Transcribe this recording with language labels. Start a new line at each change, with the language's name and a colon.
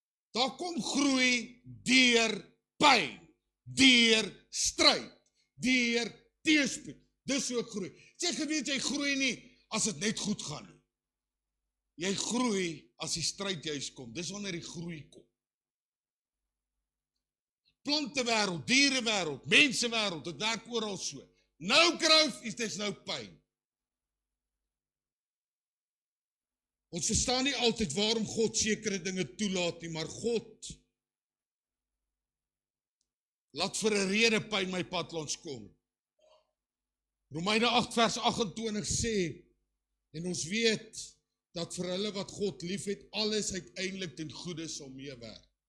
Afrikaans: Daar kom groei deur pyn, deur stryd, deur teëspoed. Dis hoe ek groei. Sê geweet jy groei nie as dit net goed gaan nie. Jy groei as die stryd juis kom. Dis wanneer die groei kom. Plantewêreld, dierewêreld, mensewêreld, dit werk oral so.
English: No growth is there's no pain.
Afrikaans: Ons verstaan nie altyd waarom God sekere dinge toelaat nie, maar God laat vir 'n rede pyn my pad langs kom. Romeine 8 vers 28 sê, en ons weet dat vir hulle wat God liefhet, alles uiteindelik ten goeie sal meewerk.